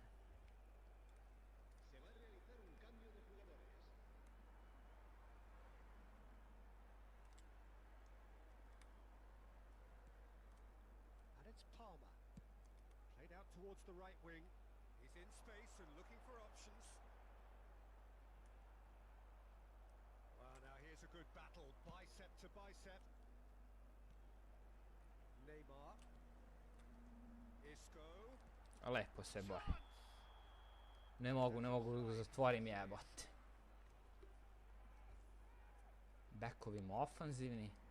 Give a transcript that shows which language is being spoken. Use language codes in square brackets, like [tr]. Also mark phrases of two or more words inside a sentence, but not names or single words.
[es] Se va a realizar un cambio de jugadores. [en] And it's Palmer. Played out towards the right wing. He's in space and looking for options. Well, now here's a good battle, bicep to bicep. Neymar. Isco. [sr] Lepo se bori. Ne mogu da zatvorim jebote. Bekovima ofanzivni.